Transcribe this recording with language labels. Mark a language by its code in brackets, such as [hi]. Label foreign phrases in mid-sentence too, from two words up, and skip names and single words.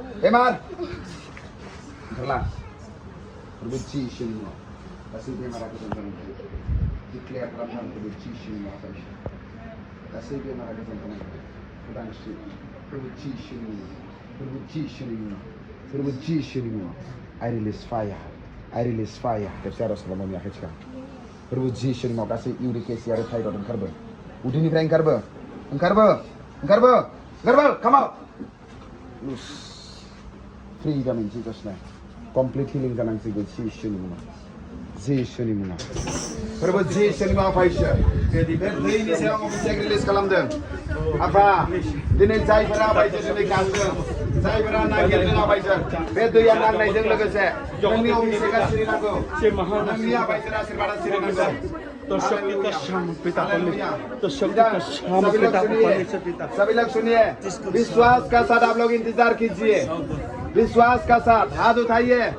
[brx] फोरबो जिसुनि मुङाव गासै बेमारा गोजान जानांगौ डिक्लेयार खालामनांगौ फोरबो जिसुनि मुङाव आफा इसोर गासै बेमारा गोजान जानांगौ उदांस्रि फोरबो जिसुनि मुङाव आइ रिलिज फायार खेबसे आर'ज खालामनानै आखाइ थिखां फोरबो जिसुनि मुङाव गासै इउरिक एसिड आरो थाइरड ओंखारबो उदैनिफ्राय ओंखारबो [en] come out loose freedom in Jesus name complete healing [brx] जानांसिगौ जिसुनि मुङाव फोरबो जिसुनि मुङाव आफा इसोर बे दैनि सायाव मोनसे रिलिज खालामदों आफा दिनै जायफोरा आफा इसोर दिनै गांदों जायफोरा नागिरदों आफा इसोर बे दैया नांनायजों लोगोसे नोंनि अभिषेकआ सिरिनांगौ नोंनि आफा इसोर आशीर्बादआ सिरिनांगौ [hi] सभी लोग सुनिए विश्वास का साथ आप लोग इंतजार कीजिए विश्वास का साथ हाथ उठाइए